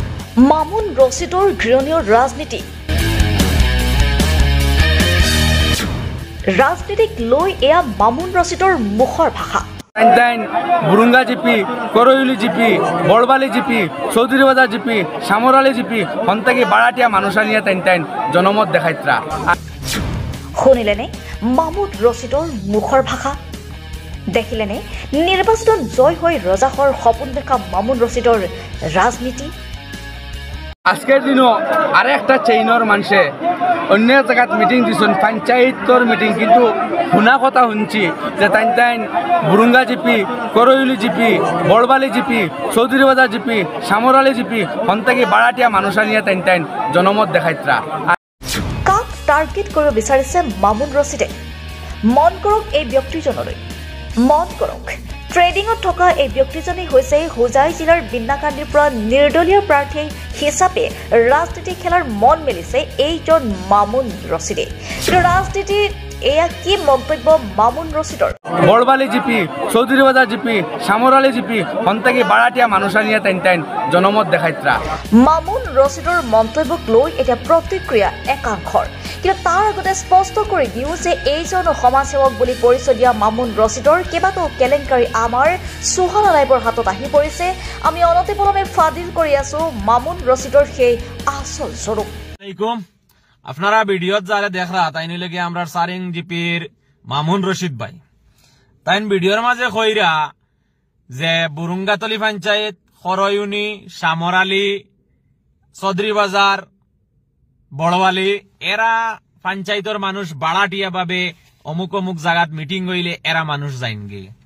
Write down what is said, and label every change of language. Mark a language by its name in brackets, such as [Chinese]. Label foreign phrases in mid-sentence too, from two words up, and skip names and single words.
[Assamese] মামুন ৰছিদৰ ঘৃণীয় ৰাজনীতি ৰাজনীতিক লৈ এয়া মামুন ৰছিদৰ মুখৰ ভাষা [Sylheti] বুরুঙ্গা জিপি করইলি জিপি বড়বালি জিপি চৌধুরী বাজার জিপি সামরালি জিপি হন্তাকি বাড়াটিয়া মানুষ আনিয়া টাইন জনমত দেখাইত্রা [Assamese] শুনিলেনে মামুন ৰছিদৰ মুখৰ ভাষা দেখিলেনে নিৰ্বাচনত জয় হৈ ৰজাহৰ সপোন দেখা মামুন ৰছিদৰ ৰাজনীতি [Sylheti] আজকের দিনও আর একটা চেইনর মানুষে অন্য জায়গাত মিটিং দিছেন পঞ্চায়েতর মিটিং কিন্তু শুনা কথা শুনছি যে টাইন বুরুঙ্গা জিপি করইলি জিপি বড়বালি জিপি চৌধুরী বাজার জিপি সামরালি জিপি হন্তাকি বাড়াটিয়া মানুষ আনিয়া টাইন জনমত দেখাইত্রা [Assamese] কাক টার্গেট কৰিব বিচাৰিছে মামুন ৰছিদে মন কৰক এই ব্যক্তিজনলৈ মন কৰক ট্ৰেডিঙত থকা এই ব্যক্তিজনেই হৈছে হোজাই জিলাৰ বিন্নাকান্দিৰ পৰা নিৰ্দলীয় প্ৰাৰ্থী হিচাপে ৰাজনীতি খেলাৰ মন মেলিছে এইজন মামুন ৰছিদে কিন্তু ৰাজনীতিত এয়া কি মন্তব্য মামুন ৰছিদৰ [Sylheti] বড়বালি জিপি চৌধুরী বাজার জিপি সামরালি জিপি হন্তাকি বাড়াটিয়া মানুষ আনিয়া টাইন জনমত দেখাইত্রা [Assamese] মামুন ৰছিদৰ মন্তব্যক লৈ এতিয়া প্ৰতিক্ৰিয়া একাংশৰ কিন্তু তাৰ আগতে স্পষ্ট কৰি দিওঁ যে এইজন সমাজসেৱক বুলি পৰিচয় দিয়া মামুন ৰছিদৰ কেইবাটাও কেলেংকাৰী আমাৰ সুহানা লাইভৰ হাতত আহি পৰিছে আমি অনতিপলমে ফাদিল কৰি আছো মামুন ৰছিদৰ সেই আসল স্বৰূপ [Sylheti] আপনারা ভিডিওত যারা দেখরা তাই নিলে আমরা সারিং জিপির মামুন রশিদ ভাই তাই ভিডিওর মাঝে কইরা যে বুরুঙ্গাতলি পঞ্চায়েত খরইউনি সামরালি চৌধুরী বাজার বড়বালি এরা পঞ্চায়েতর মানুষ বাড়াটিয়া ভাবে অমুক অমুক জায়গাত মিটিং হইলে এরা মানুষ যাইনগে